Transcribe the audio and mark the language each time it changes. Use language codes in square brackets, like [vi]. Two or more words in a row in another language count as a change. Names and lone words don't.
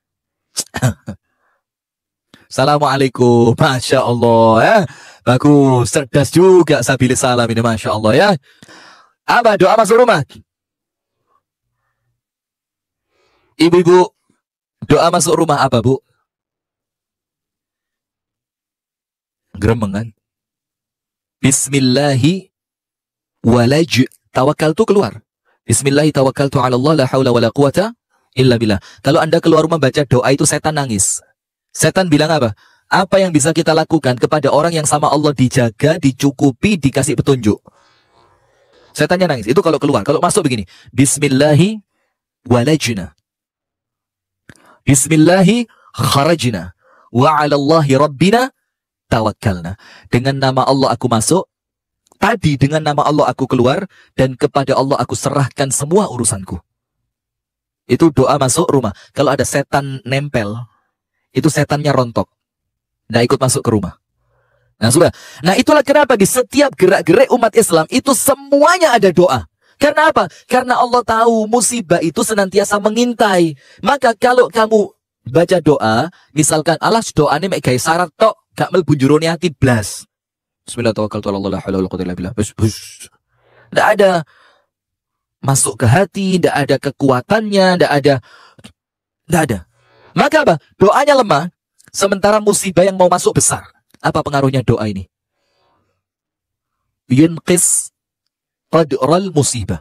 [id] Assalamualaikum. [ar] ما شاء الله [id] ya. Bagus. Cerdas juga Sabilis Salam ini. [ar] ما شاء الله [id] ya. Apa doa masuk rumah? Ibu-ibu, doa masuk rumah apa bu? Geremengan. [ar] بسم الله ولج توكلت keluar. بسم الله توكلت على الله لا حول ولا قوة إلا بالله. [id] Kalau Anda keluar rumah baca doa itu setan nangis. Setan bilang apa? Apa yang bisa kita lakukan kepada orang yang sama Allah dijaga, dicukupi, dikasih petunjuk? Setannya nangis. Itu kalau keluar. Kalau masuk begini. [ar] بسم الله ولجنا. بسم الله خرجنا. وعلى الله ربنا توكلنا. [id] Dengan nama Allah aku masuk. Tadi dengan nama Allah aku keluar. Dan kepada Allah aku serahkan semua urusanku. Itu doa masuk rumah. Kalau ada setan nempel, itu setannya rontok. Nggak ikut masuk ke rumah. Nah sudah. Nah itulah kenapa di setiap gerak-gerik umat Islam itu semuanya ada doa. Karena apa? Karena Allah tahu musibah itu senantiasa mengintai. Maka kalau kamu baca doa, misalkan [jv] alas doa ini mek gawe syarat tok, gak mlebu jero ati blas. [id] Bismillahirrahmanirrahim. Tidak ada masuk ke hati, tidak ada kekuatannya, tidak ada. Maka apa? Doanya lemah, sementara musibah yang mau masuk besar. Apa pengaruhnya doa ini? [ar] ينقص قدر المصيبة.